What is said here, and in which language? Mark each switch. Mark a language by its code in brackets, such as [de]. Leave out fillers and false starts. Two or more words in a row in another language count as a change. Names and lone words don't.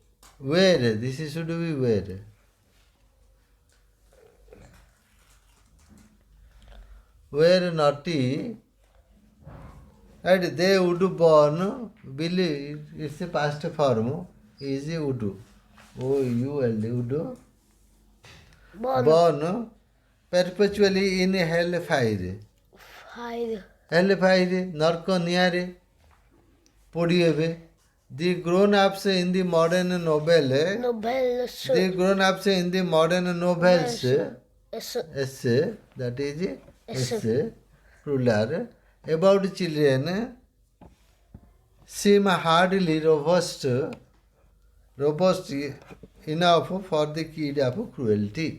[en] were, this should be were. Were naughty, and they would born, believe it's a past form, is would. O-U-L, would born perpetually in hellfire. Fire. Hellfire, [or] ନର୍କ ନିଆଁରେ ପୋଡ଼ି ହେବେ. [en] The grown-ups in the modern novel, Nobel. the grown-ups in the modern novels, S. essay, that is essay, plural, about children, seem hardly robust enough for the kid of cruelty.